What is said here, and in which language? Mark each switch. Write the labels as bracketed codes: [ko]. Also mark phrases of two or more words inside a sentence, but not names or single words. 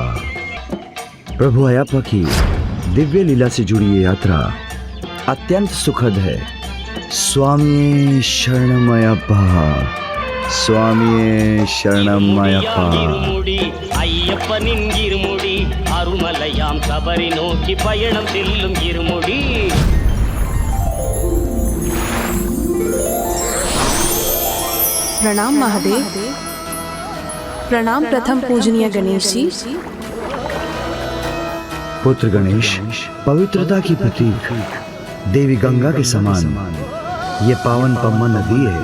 [hi] प्रभु अयप्पा की दिव्य लीला से जुड़ी ये यात्रा अत्यंत सुखद है। स्वामी शरणम अयप्पा, स्वामी शरणम अयप्पा। [ta] ஐயப்பனின் இருமுடி அருமலையாம் சபரி நோக்கி பயணம் செல்லும் இருமுடி। [hi] प्रणाम महादेव। प्रणाम प्रथम पूजनीय गणेश जी। पुत्र गणेश, पवित्रता की प्रतीक देवी गंगा के समान ये पावन पम्मा नदी है।